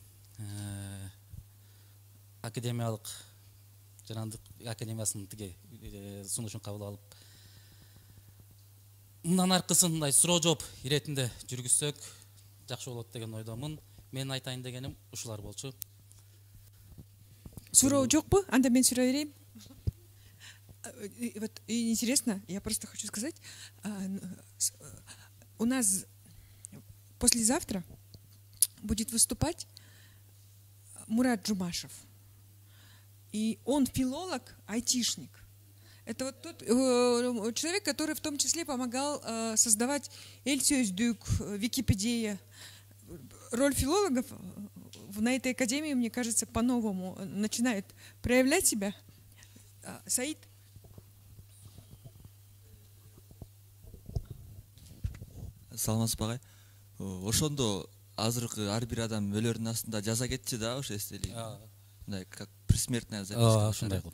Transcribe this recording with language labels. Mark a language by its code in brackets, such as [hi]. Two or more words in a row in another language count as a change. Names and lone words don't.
[ky] Академиялык жанандык академиясынын тиги сунушун кабыл алып, мындан аркысын мындай суроо жооп иретинде жүргүзсөк жакшы болот деген ойдомун. Мен айтайын дегеним ушулар болчу. Суроо жокпу? Анда мен суроо берейин. [ru] Вот интересно, я просто хочу сказать, у нас послезавтра будет выступать Мурат Джумашев. И он филолог, айтишник. Это вот тот человек, который в том числе помогал создавать Эльсёздюк, Википедия. Роль филологов на этой академии, мне кажется, по-новому начинает проявлять себя. [ky] Саид? Саламатсызбы агай. Ошондо азыркы ар бир адам өлөрүнүн астында жаза кетчи да, ошо эстелик. [ru] Мындай как предсмертная записка. [ky] Ошондой кылып.